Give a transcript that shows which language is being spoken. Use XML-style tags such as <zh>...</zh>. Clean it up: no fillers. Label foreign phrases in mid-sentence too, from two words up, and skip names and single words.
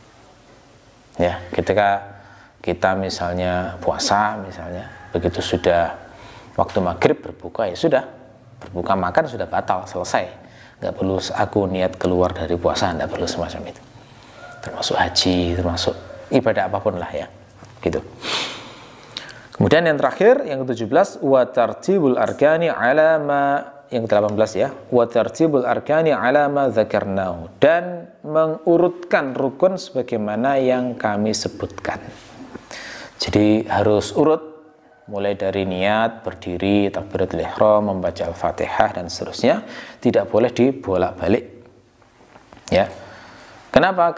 <id>Ya, ketika kita misalnya puasa, misalnya begitu sudah waktu maghrib berbuka, ya sudah, berbuka makan sudah batal, selesai. Nggak perlu aku niat keluar dari puasa, nggak perlu semacam itu. Termasuk haji, termasuk ibadah apapun lah ya, gitu. Kemudian yang terakhir, yang ke-17,</id> <ar>wa tartibul arkani ala ma,</ar> <id>yang ke-18 ya,</id> <ar>wa tartibul arkani ala ma dzakarnahu,</ar> <id>dan mengurutkan rukun sebagaimana yang kami sebutkan. Jadi harus urut, mulai dari niat, berdiri,</id> <ar>takbiratul ihram,</ar> <id>membaca Al-Fatihah dan seterusnya, tidak boleh dibolak-balik. Ya. Kenapa?</id>